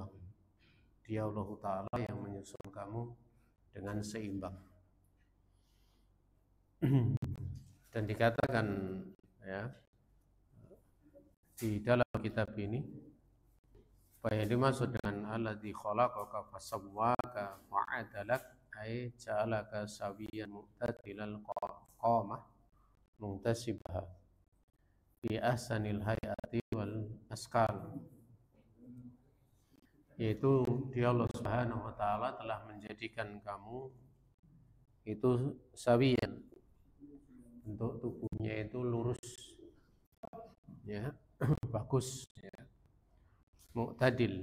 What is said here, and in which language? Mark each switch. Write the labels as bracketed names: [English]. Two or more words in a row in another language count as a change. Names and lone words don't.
[Indonesian] Dia Allah Ta'ala yang menyusun kamu dengan seimbang. Dan dikatakan ya di dalam kitab ini, apa yang dimaksud dengan [Arabic] الذي خلقك فسواك فعدلك أي جعلك سويا معتدل القامة منتصبة بأحسن الهيئة والأشكال, [Indonesian] yaitu Dia Allah [Arabic] سبحانه وتعالى [Indonesian] telah menjadikan kamu itu sawiyan, bentuk tubuhnya itu lurus ya, bagus ya, mu'tadil,